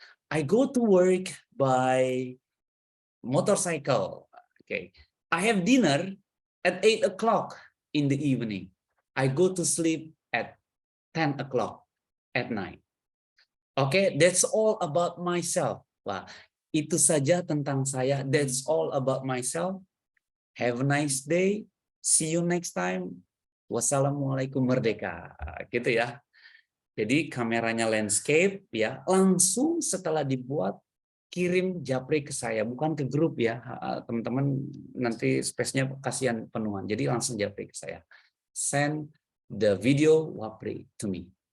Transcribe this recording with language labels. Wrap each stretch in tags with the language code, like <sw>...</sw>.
<en>I go to work by motorcycle. Okay. I have dinner at 8 o'clock in the evening. I go to sleep at 10 o'clock at night. Okay, that's all about myself.</en> <id>Wah, itu saja tentang saya.</id> <en>That's all about myself. Have a nice day. See you next time. Wassalamualaikum Merdeka.</en> <id>Gitu ya. Jadi kameranya landscape ya. Langsung setelah dibuat kirim japri ke saya, bukan ke grup ya. Teman-teman nanti space-nya kasihan penuhan. Jadi langsung japri ke saya.</id> <en>Send the video wapri to me.</en>